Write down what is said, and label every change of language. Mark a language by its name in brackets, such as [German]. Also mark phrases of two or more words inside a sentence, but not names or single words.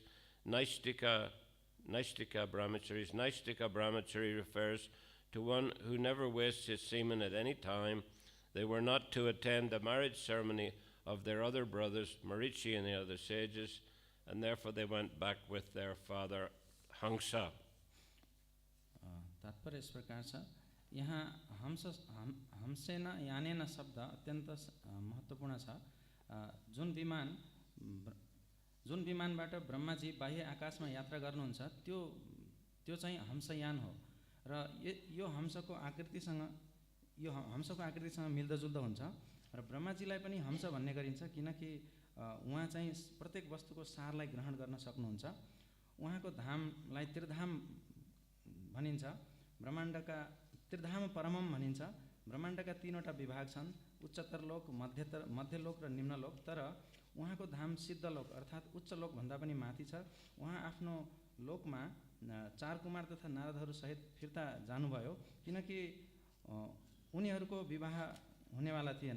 [English] Naistika brahmacharis. Naistika brahmachari refers to one who never wastes his semen at any time. They were not to attend the marriage ceremony of their other brothers, Marichi and the other sages, and therefore they went back with their father Haṁsa. [Nepali] तात्पर्य [Hindi] इस प्रकार [Nepali] छ। यहाँ [Sanskrit] हंसेन यानेन [Nepali] शब्द अत्यन्त महत्त्वपूर्ण छ। जुन विमानबाट ब्रह्माजी बाह्य आकाशमा यात्रा गर्नुहुन्छ त्यो चाहिँ हंसयान हो र यो हंसको आकृतिसँग मिल्दोजुल्दो हुन्छ र ब्रह्माजीलाई पनि हंस भन्ने गरिन्छ किनकि उहाँ चाहिँ प्रत्येक वस्तुको सारलाई ग्रहण गर्न सक्नुहुन्छ। उहाँको धामलाई त्रिधाम भनिन्छ। ब्रह्माण्डका tri-dhāma-paramam भनिन्छ। ब्रह्माण्डका तीनवटा विभाग छन्, उच्चतर लोक, मध्य लोक र निम्न लोक। तर उहाँको धाम सिद्ध लोक अर्थात् उच्च लोक भन्दा पनि माथि छ। उहाँ आफ्नो लोकमा चार कुमार तथा नारदहरू सहित फिर्ता जानुभयो किनकि उनीहरूको विवाह हुनेवाला थिएन।